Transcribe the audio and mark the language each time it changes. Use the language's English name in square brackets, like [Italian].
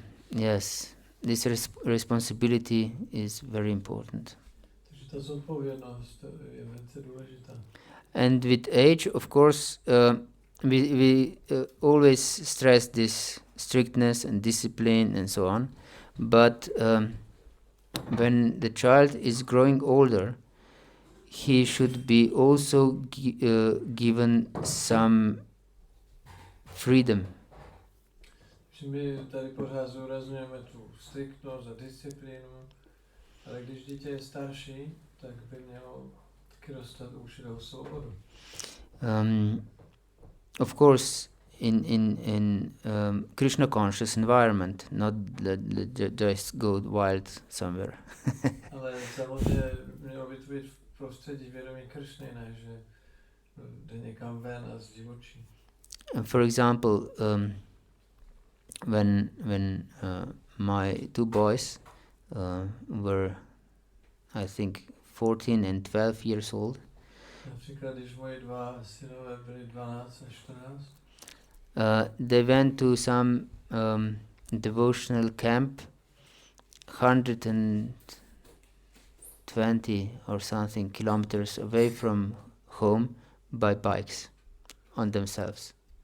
[English] Yes, this responsibility is very important. [Czech] Takže ta zodpovědnost je velice důležitá. [English] And with age, of course, we always stress this strictness and discipline and so on. But when the child is growing older, he should be also given some freedom. [Czech] My tady pořád zdůrazňujeme tu striktnost a disciplínu, ale když dítě je starší, tak by mělo taky dostat určitou svobodu. [English] Of course, in Krishna conscious environment, not just go wild somewhere. [Czech] Ale samozřejmě mělo by to být v prostředí vědomí Kršny, ne, že jde někam ven a zdivočí. [English] For example, when my two boys were, I think, 14 and 12 years old, [Czech] například, když moji dva synové byli 12 a 14, [English] they went to some devotional camp 120 or something kilometers away from home by bikes on themselves.